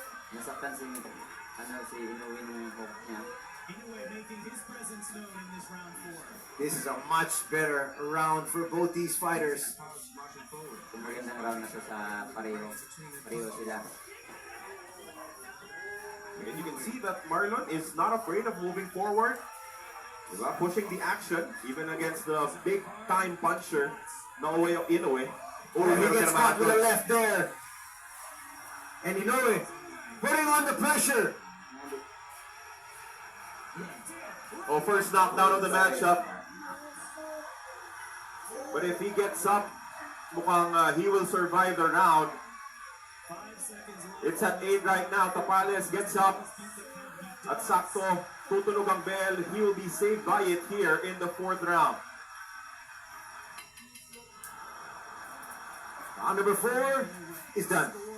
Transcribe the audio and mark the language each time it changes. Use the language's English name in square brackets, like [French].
[Filipino] nasaktan si Inoue ng hook niya. [English] Inoue making his presence known in this round 4. This is a much better round for both these fighters. [Filipino] Kung magandang round na to sa pareho sila. [English] And you can see that Marlon is not afraid of moving forward. Diba? Pushing the action, even against the big-time puncher, Naoya Inoue. Oh, he gets caught with a left there. And Inoue putting on the pressure. Oh, first knockdown of the matchup. But if he gets up, mukhang he will survive the round. It's at 8 right now. Tapales gets up. [Filipino] At sakto, tutunog ang bell. [English] He will be saved by it here in the 4th round. Round number 4 is done.